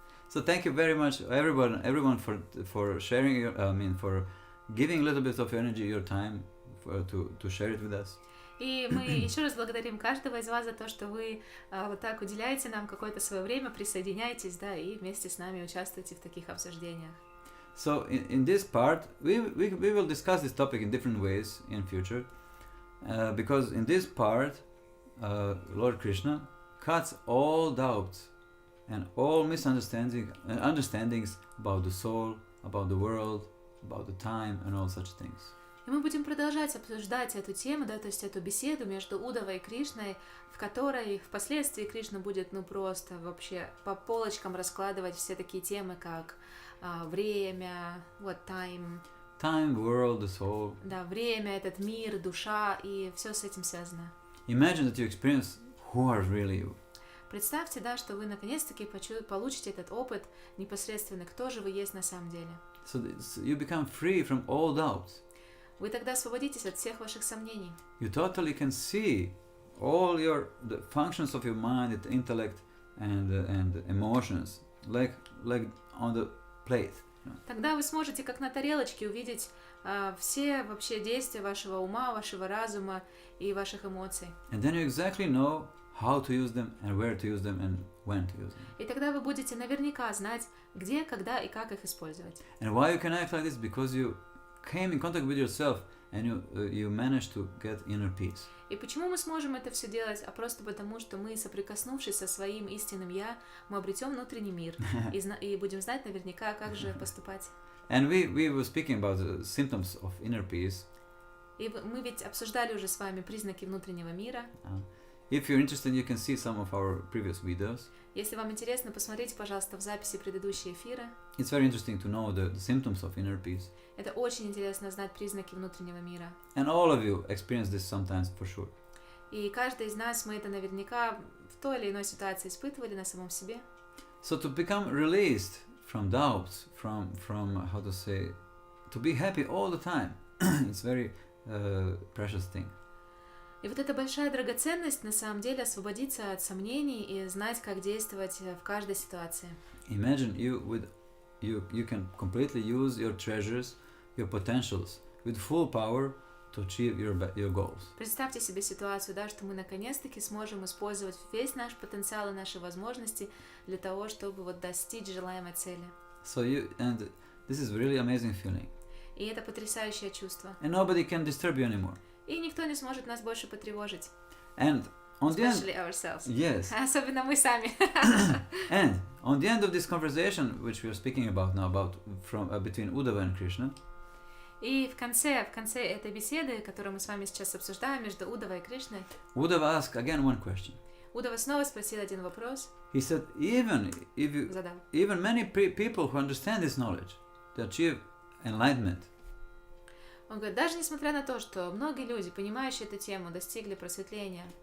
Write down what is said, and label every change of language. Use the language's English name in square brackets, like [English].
[English] So thank you very much, everyone for sharing for giving a little bit of energy, your time to share it with us. [Russian] И мы еще раз благодарим каждого из вас за то, что вы вот так уделяете нам какое-то свое время, присоединяетесь, да, и вместе с нами участвуете в таких обсуждениях. [English] So in this part, we will discuss this topic in different ways in future, because in this part, Lord Krishna cuts all doubts and all understandings about the soul, about the world, about the time, and all such things. [Russian] И мы будем продолжать обсуждать эту тему, да, то есть эту беседу между Уддавой и Кришной, в которой впоследствии Кришна будет, ну, просто вообще по полочкам раскладывать все такие темы, как время, time. [English] Time, world, the soul. [Russian] Да, время, этот мир, душа, и все с этим связано. [English] Imagine that you experience who are really you. [Russian] Представьте, да, что вы наконец-таки получите этот опыт непосредственно, кто же вы есть на самом деле. [English] So you become free from all doubts. [Russian] Вы тогда освободитесь от всех ваших сомнений. [English] You totally can see all the functions of your mind, the intellect, and emotions, like on the plate. [Russian] Тогда вы сможете, как на тарелочке, увидеть все вообще действия вашего ума, вашего разума и ваших эмоций. [English] And then you exactly know how to use them and where to use them and when to use them. [Russian] И тогда вы будете наверняка знать, где, когда и как их использовать. [English] And why you can act like this? Because you came in contact with yourself and you managed to get inner peace. [Russian] И почему мы сможем это все делать? А просто потому, что мы, соприкоснувшись со своим истинным «я», мы обретем внутренний мир и будем знать наверняка, как же поступать. [English] And we were speaking about the symptoms of inner peace. [Russian] И мы ведь обсуждали уже с вами признаки внутреннего мира. [English] If you're interested, you can see some of our previous videos. [Russian] Если вам интересно, посмотрите, пожалуйста, в записи предыдущие эфиры. [English] It's very interesting to know the symptoms of inner peace. [Russian] Это очень интересно знать признаки внутреннего мира. [English] And all of you experience this sometimes for sure. [Russian] И каждый из нас, мы это наверняка в той или иной ситуации испытывали на самом себе. [English] So to become released from doubts, from how to say, to be happy all the time, it's very precious thing. [Russian] И вот эта большая драгоценность, на самом деле, освободиться от сомнений и знать, как действовать в каждой ситуации. [English] Imagine you can completely use your treasures, your potentials, with full power to achieve your goals. [Russian] Представьте себе ситуацию, да, что мы наконец-таки сможем использовать весь наш потенциал и наши возможности для того, чтобы вот достичь желаемой цели. [English] And this is really amazing feeling. [Russian] И это потрясающее чувство. [English] And nobody can disturb you anymore. [Russian] И никто не сможет нас больше потревожить. [English] And on the end, especially ourselves. Yes. [Russian] Особенно мы сами. [English] And on the end of this conversation, which we are speaking about now, between Uddhava and Krishna. [Russian] И в конце этой беседы, которую мы с вами сейчас обсуждаем между Уддавой и Кришной, [English] Uddhava asked again one question. [Russian] Уддава снова спросил один вопрос. [English] He said, even many people who understand this knowledge, they achieve enlightenment. [Russian] Он говорит, даже несмотря на то, что многие люди, понимающие эту тему, достигли просветления.